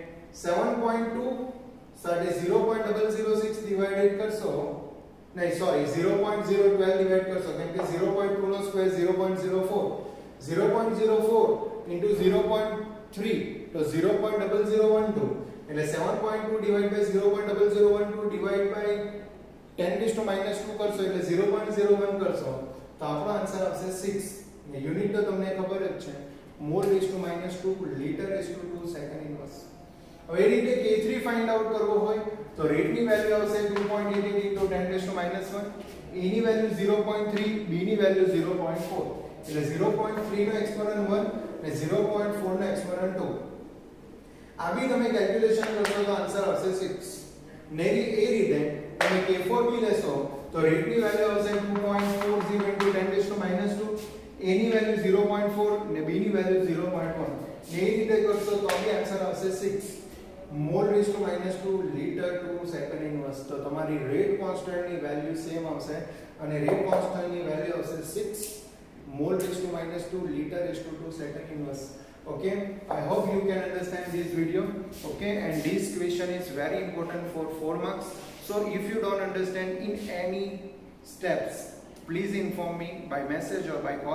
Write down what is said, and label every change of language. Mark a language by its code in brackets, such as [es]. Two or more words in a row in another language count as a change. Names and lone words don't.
[gu] 7.2 સાથે 0.006 ડિવાઇડેડ કરશો નહીં સોરી 0.012 ડિવાઇડ કરશો કેમ કે 0.2 નો સ્ક્વેર 0.04 0.04 into 0.3 તો 0.0012 એટલે 7.2 [en] divide by [gu] 0.0012 [en] divide by [gu] 10⁻² કરશો એટલે 0.01 કરશો તો આપણો આન્સર આવશે 6. ને યુનિટ તો તમને ખબર જ છે [en] mol raised to -2 liter raised to 2 second inverse. [gu] હવે એ રીતે K3 [en] find out [gu] કરવો હોય તો રેટની વેલ્યુ આવશે 2.88 * 10⁻1. એની વેલ્યુ 0.3, બી ની વેલ્યુ 0.4 એટલે 0.3 નો એક્સપોનન્ટ 1 અને 0.4 નો એક્સપોનન્ટ 2. આ બી તમે કેલ્ક્યુલેશન કરશો તો આન્સર આવશે 6. ને એ રીતે તમે K4 બી લેશો તો રેટની વેલ્યુ આવશે 2.40 * 10⁻². એની વેલ્યુ 0.4 ને બી ની વેલ્યુ 0.1. ને એ રીતે કરશો તો બી આન્સર આવશે 6. [en] mol raised to -2 liter to second inverse. [gu] તો તમારી [en] rate constant [gu] ની વેલ્યુ સેમ આવશે અને [en] rate constant [gu] ની વેલ્યુ આવશે 6 [en] mol raised to -2 liter raised to 2 second inverse. Okay, I hope you can understand this video. Okay, and this question is very important for 4 marks. So if you don't understand in any steps, please inform me by message or by call.